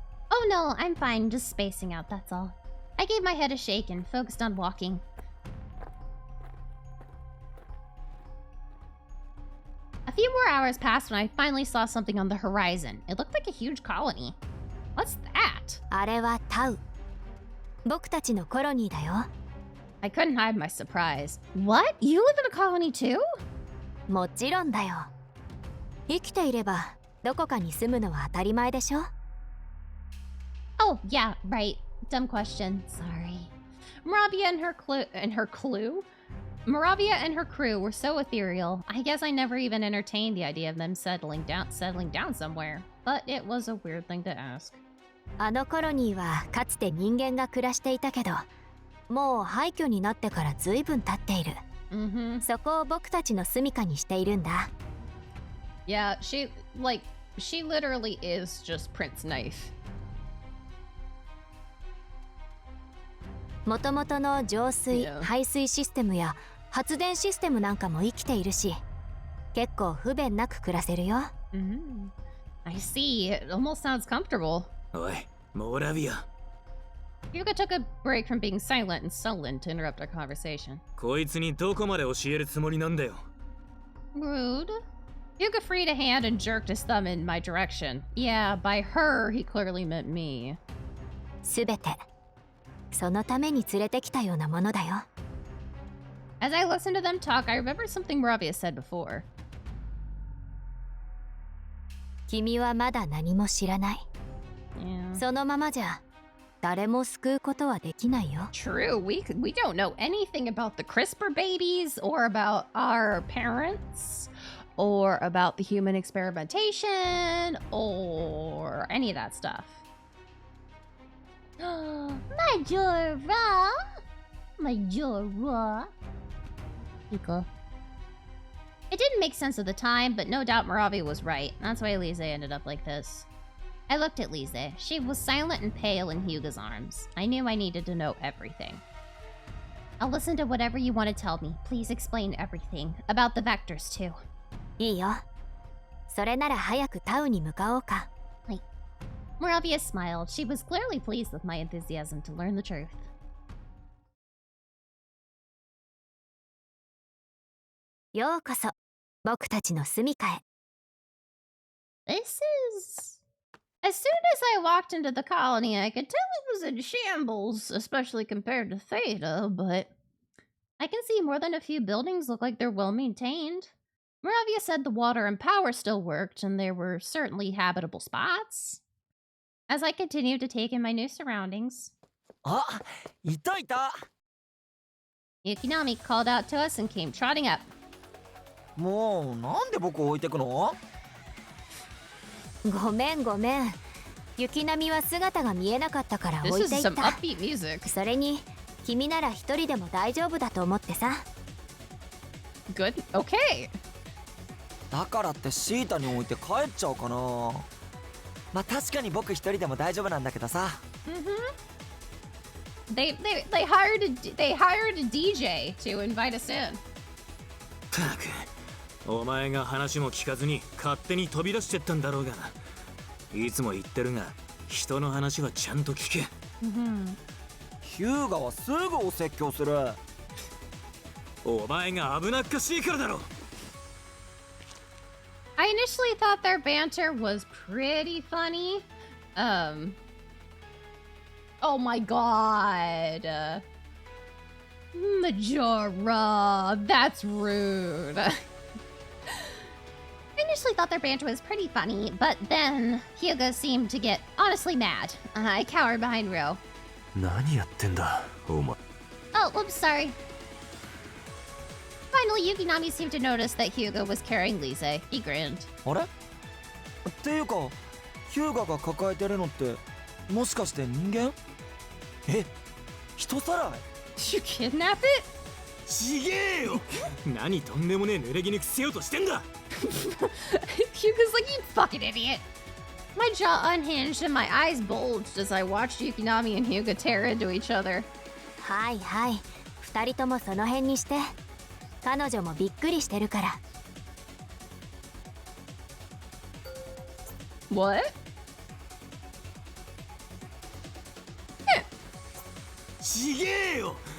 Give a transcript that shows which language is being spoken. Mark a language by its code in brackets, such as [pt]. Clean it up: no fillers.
[en] Oh no, I'm fine, just spacing out, that's all. I gave my head a shake and focused on walking. A few more hours passed when I finally saw something on the horizon. It looked like a huge colony. What's that? [ja] あれはタウ。僕たちのコロニーだよ。 [en] I couldn't hide my surprise. What? You live in a colony too? [ja] もちろんだよ。生きていればどこかに住むのは当たり前でしょ。 [en] Oh, yeah, right. Dumb question. Sorry. Moravia and her crew were so ethereal. I guess I never even entertained the idea of them settling down somewhere. But it was a weird thing to ask. [ja] あのコロニーはかつて人間が暮らしていたけど、もう廃墟になってからずいぶん経っている。そこを僕たちの住処にしているんだ。 [en] Yeah, she literally is just Prince Knife. [ja] もともとの浄水、 [en] Yeah. [ja] 排水システムや発電システムなんかも生きているし、結構不便なく暮らせるよ。 [en] I see. It almost sounds comfortable. [ja] おい、モラビア。 [en] Hyuga took a break from being silent and sullen to interrupt our conversation. [ja] こいつにどこまで教えるつもりなんだよ。 [en] Rude. Hyuga freed a hand and jerked his thumb in my direction. Yeah, by her, he clearly meant me. [ja] すべてそのために連れてきたようなものだよ。 [en] As I listened to them talk, I remembered something Moravia said before. [ja] 君はまだ何も知らない。 [en] Yeah. [ja] そのままじゃ誰も救うことはできないよ。 [en] True, we don't know anything about the CRISPR babies or about our parents or about the human experimentation or any of that stuff. Majora. Majora. Iko. It didn't make sense at the time, but no doubt Moravia was right. That's why Lise ended up like this. I looked at Lise. She was silent and pale in Hyuga's arms. I knew I needed to know everything. I'll listen to whatever you want to tell me. Please explain everything. About the vectors, too. [ja] いいよ。それなら早くタウに向かおうか。 [en] Moravia smiled. She was clearly pleased with my enthusiasm to learn the truth. [ja] ようこそ、僕たちの住処へ。 [en] This is... As soon as I walked into the colony, I could tell it was in shambles, especially compared to Theta, but I can see more than a few buildings look like they're well maintained. Moravia said the water and power still worked, and there were certainly habitable spots. As I continued to take in my new surroundings, [ja] あ、いたいた。 Yukinami called out to us and came trotting up. もうなんで僕を置いてくの？ごめんごめん。雪並みは姿が見えなかったから [en] This [ja] 置い [en] is [ja] てい [en] some [ja] た。 [en] upbeat music. [ja] それに、君なら一人でも大丈夫だと思ってさ。 [en] Good. Okay. [ja] だからってシータに置いて帰っちゃうかな。まあ確かに僕一人でも大丈夫なんだけどさ。 [en] They hired a DJ to invite us in. [ja] たく、お前が話も聞かずに勝手に飛び出してったんだろうが。いつも言ってるが、人の話はちゃんと聞け。ヒューガはすぐお説教する。お前が危なっかしいからだろ。 [en] I initially thought their banter was pretty funny. Oh my god. Majora, that's rude. I initially thought their banter was pretty funny, but then Hyuga seemed to get honestly mad. I cowered behind Ryo. [ja] 何やってんだお前。 [en] Oh, I'm sorry. Finally, Yukinami seemed to notice that Hyuga was carrying Lise. He grinned. [ja] あれ？っていうか、ヒューガが抱えてるのってもしかして人間？え、人さらい？ [en] You kidnap it? [ja] ちげえよ。何とんでもねえ濡れ衣着せようとしてんだ。 [en] Hyuga's like, you fucking idiot. My jaw unhinged and my eyes bulged as I watched Yukinami and Hyuga tear into each other. [ja] はいはい。二人ともその辺にして。彼女もびっくりしてるから。 [en] What? [ja] ちげえよ。